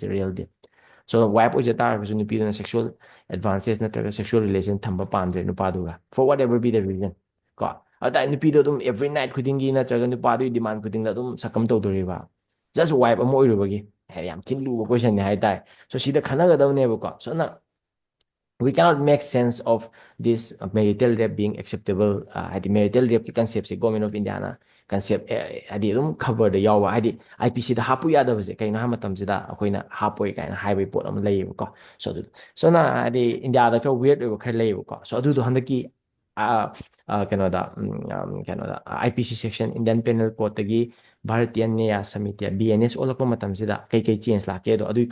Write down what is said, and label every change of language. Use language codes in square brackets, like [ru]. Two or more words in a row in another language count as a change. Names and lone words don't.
[en] a real deal [mni] ꯁꯣ ꯋꯥꯏꯐ ꯑꯣꯏꯖ ꯇꯥꯔꯒꯁꯨ ꯅꯨꯄꯤꯗꯨꯅ [en] sexual advances [mni] ꯅꯠꯇ꯭ꯔꯒ [en] sexual relation [mni] ꯊꯝꯕ ꯄꯥꯝꯗ꯭ꯔꯦ ꯅꯨꯄꯥꯗꯨꯒ [en] for what ever be the reason [mni] ꯀꯣ ꯑꯗꯨꯇꯥꯔꯗꯤ ꯅꯨꯄꯤꯗꯣ ꯑꯗꯨꯝ [en] every night [mni] ꯈꯨꯗꯤꯡꯒꯤ ꯅꯠꯇ꯭ꯔꯒ ꯅꯨꯄꯥꯗꯨꯒꯤ ꯗꯤꯃꯥꯟ ꯈꯨꯗꯤꯡꯗ ꯑꯗꯨꯝ ꯁꯛꯀꯝ ꯇꯧꯗꯣꯔꯤꯕ [en] just wife [mni] ꯑꯃ ꯑꯣꯏꯔꯨꯕꯒꯤ ꯌꯥꯝ ꯊꯤꯅ ꯂꯨꯕ ꯀꯣꯏꯁꯟꯅꯤ ꯍꯥꯏꯇꯥꯔꯦ ꯁꯣ ꯁꯤꯗ ꯈꯟꯅꯒꯗꯕꯅꯦꯕꯀꯣ ꯁꯣꯝꯅ [en] we cannot make sense of this marital rape being acceptable [mni] ꯍꯥꯏꯗꯤ [en] marital rape [mni] ꯀꯤ ꯀꯟꯁꯦꯞꯁꯦ [en] government of India [mni] ꯀꯟꯁꯦꯞ ꯍꯥꯏꯗꯤ ꯑꯗꯨꯝ ꯈꯕꯔꯗ ꯌꯥꯎꯕ ꯍꯥꯏꯗꯤ IPCꯗ ꯍꯥꯞꯄꯨ ꯌꯥꯗꯕꯁꯦ ꯀꯩꯅꯣ ꯍꯥꯏꯕ ꯃꯇꯝꯁꯤꯗ ꯑꯩꯈꯣꯏꯅ ꯍꯥꯞꯄꯣꯏ ꯀꯥꯏꯅ ꯍꯥꯏꯕꯒꯤ ꯄꯣꯠ ꯑꯃ ꯂꯩꯌꯦꯕꯀꯣ ꯁꯣ ꯑꯗꯨ ꯁꯣꯝꯅ ꯍꯥꯏꯗꯤ ꯏꯟꯗꯤꯌꯥꯗ ꯈꯔ ꯋꯦꯔꯗ ꯑꯣꯏꯕ ꯈꯔ ꯂꯩꯌꯦꯕꯀꯣ ꯁꯣ ꯑꯗꯨꯗꯣ ꯍꯟꯗꯛꯀꯤ ꯀꯩꯅꯣꯗ [en] IPC section Indian penal [mni] ꯀꯣꯗꯇꯒꯤ ꯚꯥꯔꯠꯇꯤꯌꯥ ꯅ꯭ꯌꯥꯌ ꯁꯃꯤꯇꯤ BNS ꯑꯣꯜꯂꯛꯄ ꯃꯇꯝꯁꯤꯗ ꯀꯩ ꯆꯦꯟꯖ ꯂꯥꯛꯀꯦꯗꯣ ꯑꯗꯨꯒꯤ